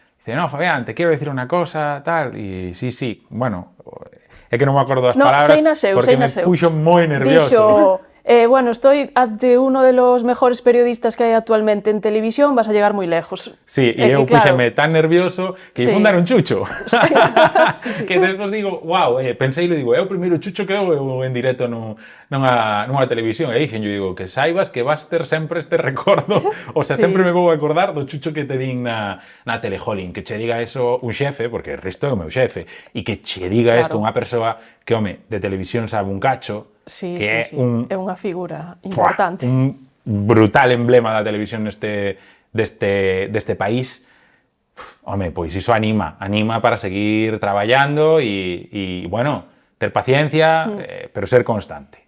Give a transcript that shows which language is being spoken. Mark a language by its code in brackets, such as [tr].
[es] Dice, no, Fabián, te quiero decir una cosa, tal. [gl] Y sí, bueno, é que non me acordo das palabras porque me puxo moi nervioso. Dixo, [es] Bueno, estoy ante uno de los mejores periodistas que hay actualmente en televisión, vas a llegar muy lejos. [gl] Sí, e eu puxeme tan nervioso que Sí. fundar un chucho. Sí, sí, sí. Que despois digo, wow, pensei e digo, é o primeiro chucho que eu en directo nunha televisión. E dixen, eu digo, que saibas que vas ter sempre este recordo, o sea, Sí. sempre me vou acordar do chucho que te din na tele, jolín, que che diga eso un xefe, porque Risto é o meu xefe, e que che diga Claro. isto unha persoa que, home, de televisión sabe un cacho, Sí, que sí, sí. É unha figura importante. un brutal emblema da televisión deste país. Home, pois iso anima para seguir traballando e bueno, ter paciencia, pero ser constante.